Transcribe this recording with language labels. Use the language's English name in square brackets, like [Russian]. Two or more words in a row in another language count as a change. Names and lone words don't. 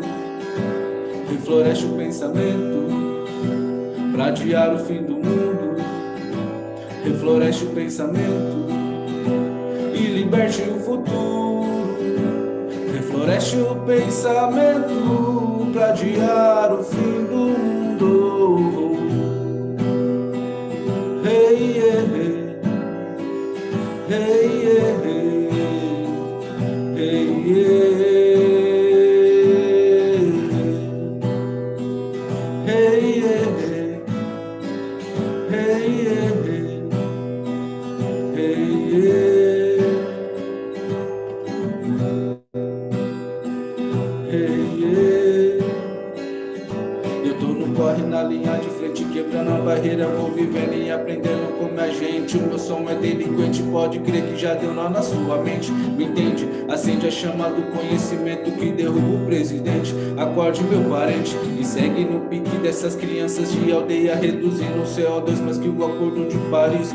[Portuguese] Refloreste o pensamento pra adiar o fim do mundo. Refloreste o pensamento e liberte o futuro. Refloreste o pensamento pra adiar o fim do mundo. [English] Hey, yeah, hey, yeah, hey, yeah, hey, yeah, hey, yeah, hey, yeah. [Portuguese] Eu tô no corre na linha de frente, quebrando a barreira, vou vivendo e aprendendo como a gente. O meu som é delinquente, pode crer que já deu nó na sua mente. Me entende? Acende a chama do conhecimento que derruba o presidente. Acorde, meu parente, e segue no pique dessas crianças de aldeia, reduzindo o CO2 mais que o acordo de Paris.